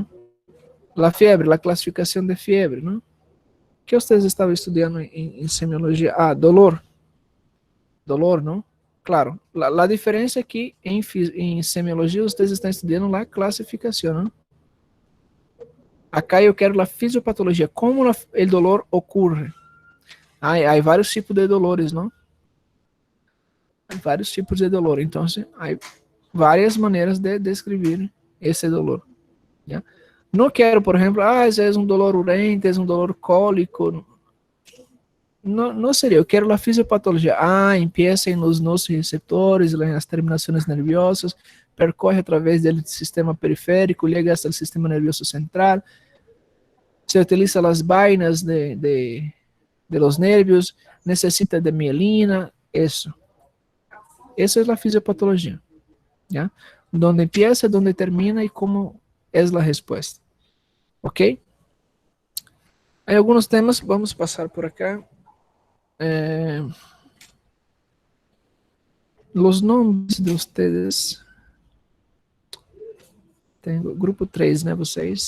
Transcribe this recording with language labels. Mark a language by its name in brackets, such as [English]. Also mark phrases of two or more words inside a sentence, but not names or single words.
[Spanish] La fiebre, la clasificación de fiebre, ¿no? ¿Qué ustedes estaban estudiando en semiología? Ah, dolor. Dolor, ¿no? Claro, la diferencia aquí en semiología ustedes están estudiando la clasificación, ¿no? [Portuguese] Acá eu quero a fisiopatologia, como o dolor ocorre. Há vários tipos de dolores, não? Há vários tipos de dolor, então há várias maneiras de descrever esse dolor. [Spanish] ¿Ya? [Portuguese] Não quero, por exemplo, esse é um dolor urente, é um dolor cólico. Não seria, eu quero a fisiopatologia. Empieza nos nossos receptores, nas terminações nerviosas, percorre através do sistema periférico, chega até o sistema nervioso central, se utiliza as vainas [Spanish] de los nervios, [Portuguese] necessita de mielina, isso. Essa é a fisiopatologia. [Spanish] ¿Ya? Donde empieza, donde termina [Portuguese] e como é a resposta. Ok? Há alguns temas, vamos passar por acá. [Spanish] Los nombres de ustedes. [Portuguese] Tenho grupo 3, né, vocês?